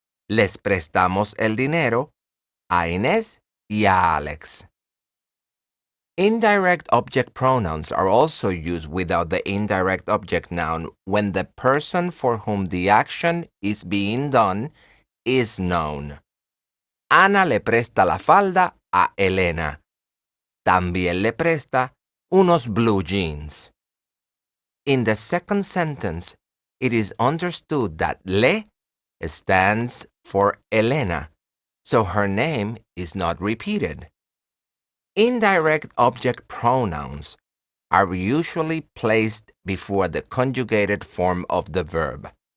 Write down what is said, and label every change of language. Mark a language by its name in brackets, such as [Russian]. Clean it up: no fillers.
[Spanish] Les prestamos el dinero a Inés y a Alex. [English] Indirect object pronouns are also used without the indirect object noun when the person for whom the action is being done is known. [Spanish] Ana le presta la falda a Elena. También le presta unos blue jeans. [English] In the second sentence, it is understood that le stands for Elena, so her name is not repeated. Indirect object pronouns are usually placed before the conjugated form of the verb.